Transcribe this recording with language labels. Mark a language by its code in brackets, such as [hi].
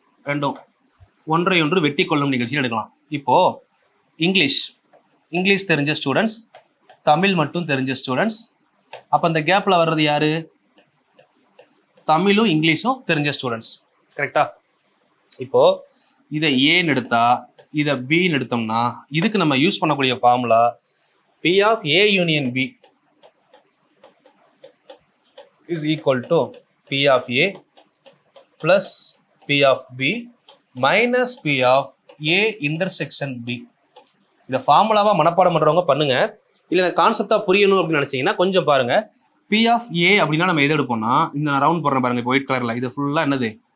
[ta] ரெண்டும் ஒன்றை ஒன்று வெட்டி கொள்ளும் நிகழ்ச்சியில் எடுக்கலாம். இப்போ இங்கிலீஷ் தெரிஞ்ச ஸ்டூடெண்ட்ஸ், தமிழ் மட்டும் தெரிஞ்ச ஸ்டூடெண்ட்ஸ். அப்போ அந்த கேப்ல வர்றது யாரு? தமிழும் இங்கிலீஷும் தெரிஞ்ச ஸ்டூடெண்ட்ஸ். கரெக்டா? இப்போ இதை ஏன்னு எடுத்தா, இதை பின்னு எடுத்தோம்னா, இதுக்கு நம்ம யூஸ் பண்ணக்கூடிய formula [en] P of A union B is equal to P of A plus P of B minus P of A intersection B. [ta] இந்த ஃபார்முலாவா மனப்பாடம் பண்றவங்க பண்ணுங்க. இல்லை கான்செப்டா புரியணும் அப்படின்னு நினைச்சீங்கன்னா கொஞ்சம் பாருங்க. P of A அப்படின்னா நம்ம எது எடுப்போம்னா, இந்த நான் ரவுண்ட் போடுறேன் பாருங்க, இப்போ ஒயிட் கலர்ல, இது ஃபுல்லா என்னது?